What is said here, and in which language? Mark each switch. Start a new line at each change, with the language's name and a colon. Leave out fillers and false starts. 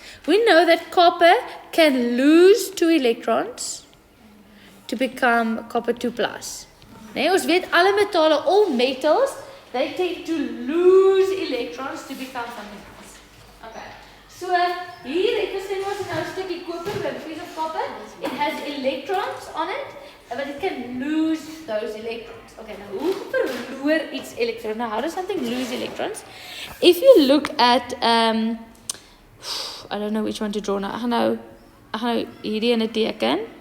English: We know that copper can lose 2 electrons to become copper 2+.
Afrikaans: Nee, ons weet alle metale,
English: all metals, they tend to lose electrons to become something else. Okay.
Afrikaans: So hier het ons nou 'n stukkie koper,
English: a piece of copper. It has electrons on it, but it can lose those electrons. Okay, now
Afrikaans: hoe verloor iets elektrone?
English: Now how does something lose electrons? If you look at I don't know which one to draw now.
Afrikaans: Ek gaan nou hierdie in 'n teken.